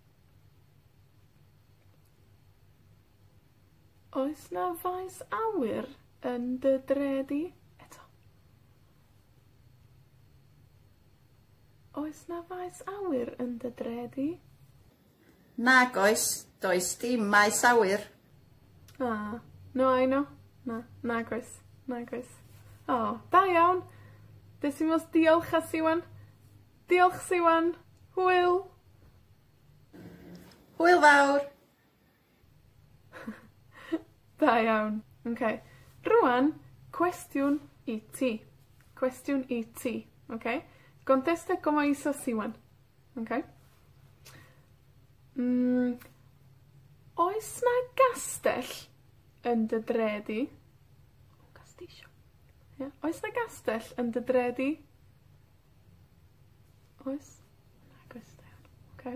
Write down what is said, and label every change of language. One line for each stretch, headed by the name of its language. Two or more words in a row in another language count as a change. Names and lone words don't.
Welsh: Oes na faes awyr yn dy dredi? Eto. Oes na faes awyr yn dy dredi? Nag oes, does dim maes awyr.
English: No, I know.
Welsh: Nag oes. Nag oes. Da iawn. Decimos diolch a Siwan. Diolch, Siwan. Hwyl. Hwyl fawr. Da iawn. Okay. Rwan, cwestiwn i ti. Cwestiwn i ti. Okay?
Spanish: Contesta como hizo Siwan. Okay?
Welsh: Oes na gastell yn dy dredi?
Spanish: Castillo. Yeah.
Welsh: Oes na gastell yn dy dredi? Oes? Nag oes. Okay.